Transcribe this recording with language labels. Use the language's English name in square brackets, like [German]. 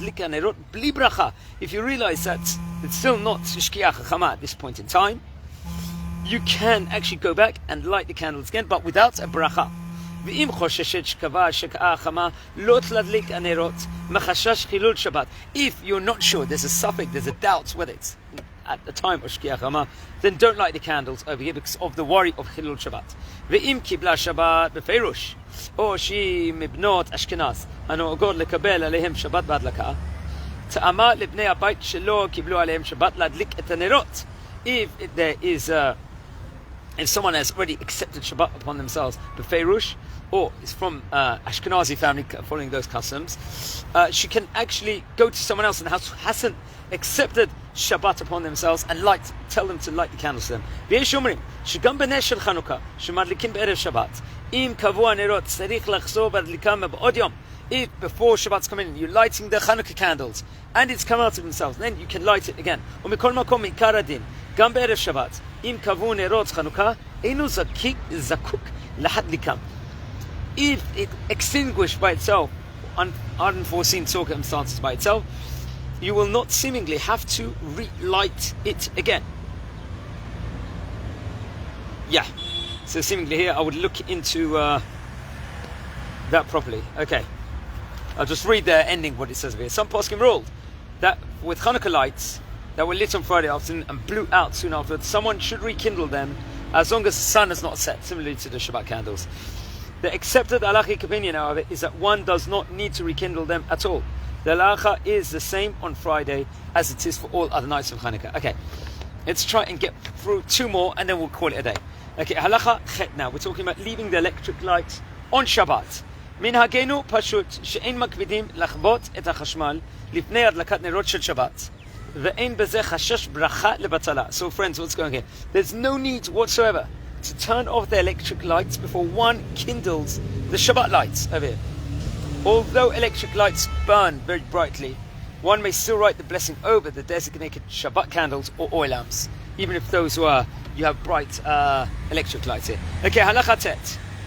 [English] If you realize that it's still not shkiach chama at this point in time, you can actually go back and light the candles again, but without a bracha. If you're not sure, there's a suffix, there's a doubt whether it's at the time of shkiach chama, then don't light the candles over here because of the worry of chilul Shabbat. [Hebrew] Ve'im kibla Shabbat befeirush, or she mibnot Ashkenaz, הנוהגות לקבל עליהם שבת בהדלקה, טעמה לבני הבית שלא קיבלו עליהם שבת להדליק את הנרות. [English] If there is if someone has already accepted Shabbat upon themselves, befeirush, or is from Ashkenazi family following those customs, she can actually go to someone else in the house who hasn't accepted Shabbat upon themselves and tell them to light the candles to them. [Hebrew] ויש אומרים שגם בנס של חנוכה שמדליקים בערב שבת, אם קבוע נרות צריך לחזור בהדליקם בעוד יום. [English] If before Shabbat's come in, you're lighting the Hanukkah candles and it's come out of themselves, then you can light it again. [Hebrew] ומכל מקום עיקר הדין, גם בערב שבת, אם קבעו נרות חנוכה, אינו זקוק להדליקם. [English] If it extinguished by itself, unforeseen circumstances by itself, you will not seemingly have to relight it again. Yeah, so seemingly here I would look into that properly. Okay, I'll just read the ending, what it says here. Some poskim ruled that with Hanukkah lights that were lit on Friday afternoon and blew out soon afterwards, someone should rekindle them as long as the sun is not set, similarly to the Shabbat candles. The accepted halachic opinion, however, is that one does not need to rekindle them at all. The halacha is the same on Friday as it is for all other nights of Hanukkah. Okay, let's try and get through two more and then we'll call it a day. Okay, halacha chet now. We're talking about leaving the electric lights on Shabbat. [Hebrew] מנהגנו פשוט שאין מקפידים לכבות את החשמל לפני הדלקת נרות של שבת ואין בזה חשש ברכה לבטלה. [English] So friends, what's going on here? There's no need whatsoever to turn off the electric lights before one kindles the Shabbat lights over here. Although electric lights burn very brightly, one may still write the blessing over the designated Shabbat candles or oil lamps, even if those were, you have bright electric lights here. Okay, halacha tet.